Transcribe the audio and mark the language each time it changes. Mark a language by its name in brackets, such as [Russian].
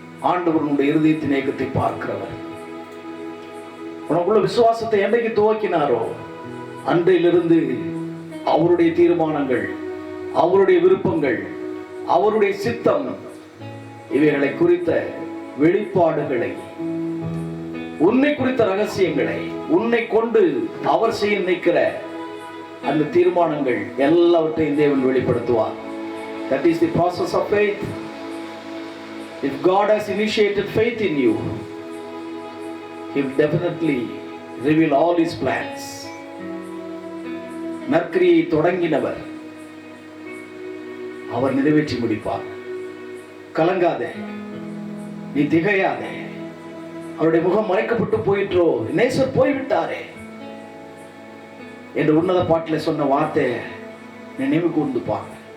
[Tamil] ஆண்டவர் உன்னுடைய இருதயத்தின் ஏக்கத்தை பார்க்கிறவர். உனக்குள்ள விசுவாசத்தை என்றைக்கு துவக்கினாரோ அன்றையிலிருந்து அவருடைய தீர்மானங்கள், அவருடைய விருப்பங்கள், அவருடைய சித்தம், இவைகளை குறித்த வெளிப்பாடுகளை, உன்னை குறித்த ரகசியங்களை, உன்னை கொண்டு அவர் செய்ய நினைக்கிற அந்த தீர்மானங்கள் எல்லாவற்றையும் தேவன் வெளிப்படுத்துவார். [English] That is the process of faith. If God has initiated faith in you, He will definitely reveal all His plans. [Tamil] நற்கிரியை தொடங்கினவர் அவர் நிறைவேற்றி முடிப்பார். கலங்காதே, நீ திகையாதே. அவருடைய முகம் மறைக்கப்பட்டு போயிற்றோ, நேசர் போய்விட்டாரே என்று உன்னத பாட்டில் சொன்ன வார்த்தை நினைவு கூர்ந்துப்பாங்க.